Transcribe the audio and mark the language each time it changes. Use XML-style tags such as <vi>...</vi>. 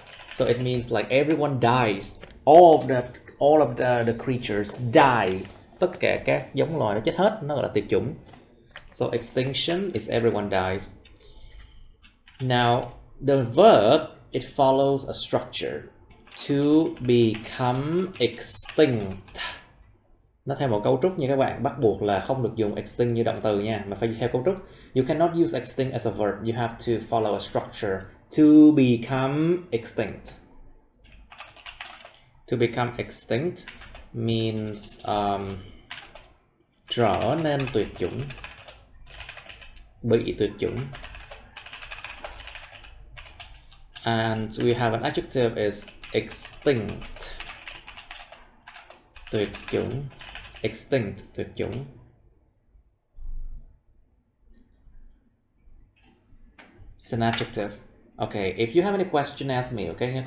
<en>So it means like everyone dies. All of the creatures die.</en> <vi>Tất cả các giống loài nó chết hết, nó gọi là tuyệt chủng.</vi> <en>So extinction is everyone dies. Now the verb, it follows a structure. To become extinct.</en> <vi>Nó theo một cấu trúc nha các bạn, bắt buộc là không được dùng extinct như động từ nha, mà phải theo cấu trúc.</vi> <en>You cannot use extinct as a verb, you have to follow a structure. To become extinct. To become extinct means</en> <vi>trở nên tuyệt chủng, bị tuyệt chủng.</vi> <en>And we have an adjective is extinct.</en> <vi>Tuyệt chủng. Extinct, tuyệt chủng.</vi> <en>It's an adjective. Okay, if you have any question, ask me, okay?</en>